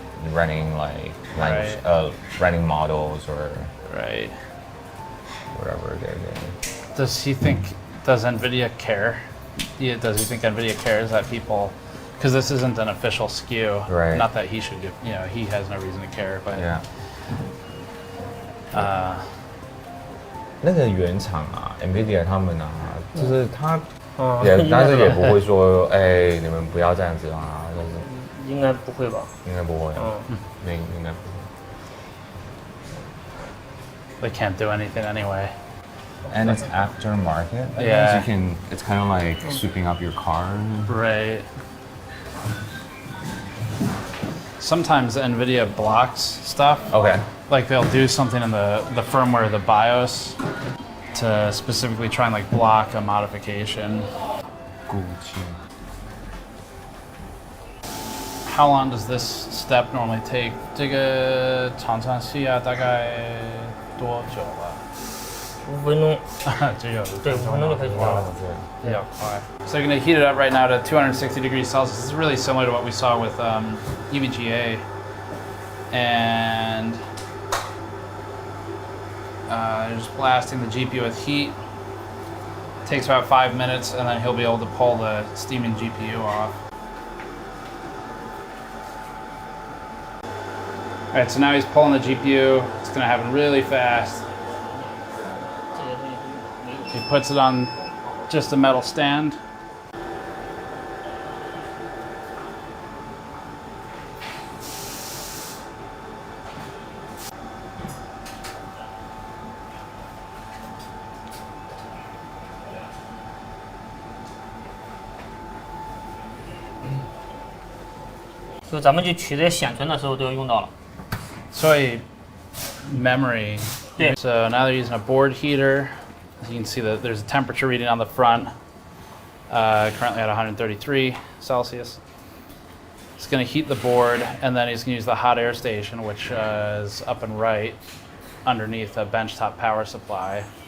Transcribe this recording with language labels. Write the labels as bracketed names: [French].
[English] Running like language, running models or whatever they're doing. Does NVIDIA care? Does he think NVIDIA cares that people, because this isn't an official SKU. Right. Not that he should, he has no reason to care, but. Yeah. [Chinese] 那个原厂啊 ，NVIDIA 他们啊，就是他但是也不会说，哎，你们不要这样子啊，就是。应该不会吧？应该不会。应该不 [English] They [Chinese] 会。 [English] can't do anything anyway. And it's aftermarket. Yeah. It's kind of like souping up your car. Right. Sometimes NVIDIA blocks stuff. Okay. Like they'll do something in the firmware, the BIOS, to specifically try and like block a modification. How long does this step normally take? [Chinese] 这个常常需要大概多久了？5分钟。只有对，5分钟就可以调了。比较快。 [English] So you're going to heat it up right now to 260 degrees Celsius. This is really similar to what we saw with NVIDIA. And just blasting the GPU with heat. Takes about 5 minutes, and then he'll be able to pull the steaming GPU off. All right, so now he's pulling the GPU. It's going to happen really fast. He puts it on just a metal stand. [Chinese] So 咱们去取这些显存的时候都要用到了。 [English] So memory. So now they're using a board heater. As you can see that there's a temperature reading on the front, currently at 133 Celsius. It's going to heat the board, and then he's going to use the hot air station, which is up and right underneath a benchtop power supply.